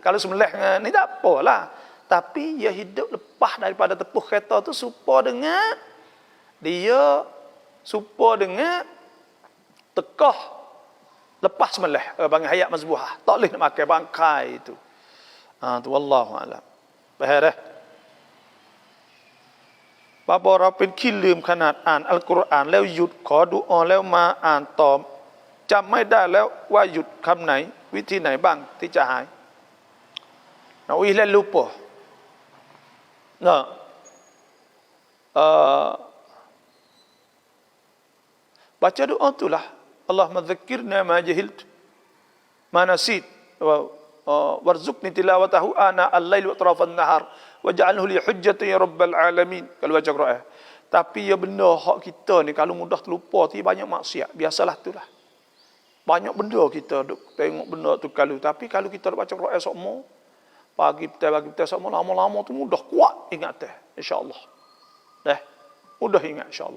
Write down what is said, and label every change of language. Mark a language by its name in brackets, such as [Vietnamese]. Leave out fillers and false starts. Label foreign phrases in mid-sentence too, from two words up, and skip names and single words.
[Malay] Kalau sembelih ni tak apalah. Tapi ia hidup lepas daripada tepuh kereta tu serupa dengan dia serupa dengan tekah lepas sembelih panggil [Arabic] حياة مذبوحة. [Malay] Tak boleh nak makan bangkai itu. Tu wallahu alam. Faham dah? Bapa orang [Thai] ขี้ลืมขนาดอ่านอัลกุรอานแล้วหยุดขอดุอาแล้วมาอ่านต่อจำไม่ได้แล้วว่าหยุดคำไหนวิธีไหนบ้างที่จะหาย [Malay] Nah, ihlan lupa. Nah. Baca doa itulah. [Arabic] اللهم ذكرنا ما جهلت ما نسيت وارزقني تلاوته آناء الليل وأطراف النهار واجعله لي حجة يا رب العالمين. [Malay] Kalau baca Quran. Tapi ya benda hak kita ni kalau mudah terlupa tu banyak maksiat. Biasalah itulah. Banyak benda kita duk tengok benda tu tapi kalau kita baca Quran semua pagi petang semua lama-lama tu mudah kuat ingat insya-Allah. Mudah ingat insya-Allah.